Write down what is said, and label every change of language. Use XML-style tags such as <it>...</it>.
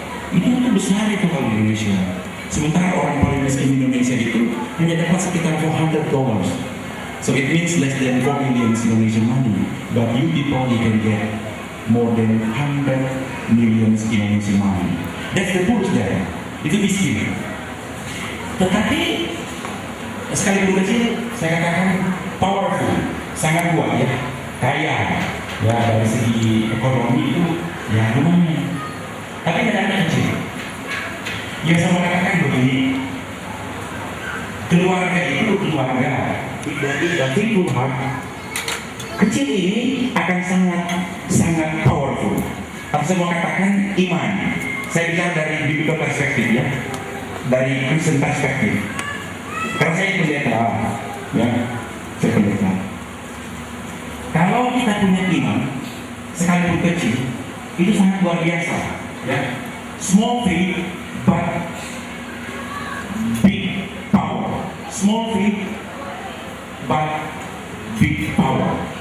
<id>Itu besar itu kalau di Indonesia. Sementara orang paling miskin di Indonesia itu hanya dapat sekitar $400.</id> <en>So it means less than 4 millions Indonesian money. But you people, you can get more than 100 millions Indonesian money. That's the poor there.</en> <id>Itu miskin. Tetapi sekalipun kecil, saya katakan powerful, sangat kuat, ya, kaya, ya, dari segi ekonomi itu ya lumayan. Tapi kadang-kadang kecil. Ya, saya mau katakan begini, keluarga itu keluarga dari Tuhan. Kecil ini akan sangat powerful. Tapi saya mau katakan iman. Saya bicara dari biblical perspektif, ya, dari Kristen perspektif. Karena saya pendeta, ya, saya pendeta. Kalau kita punya iman, sekalipun kecil, itu sangat luar biasa, ya.</id> <en>Small faith, but big power. Small faith, but big power.</en>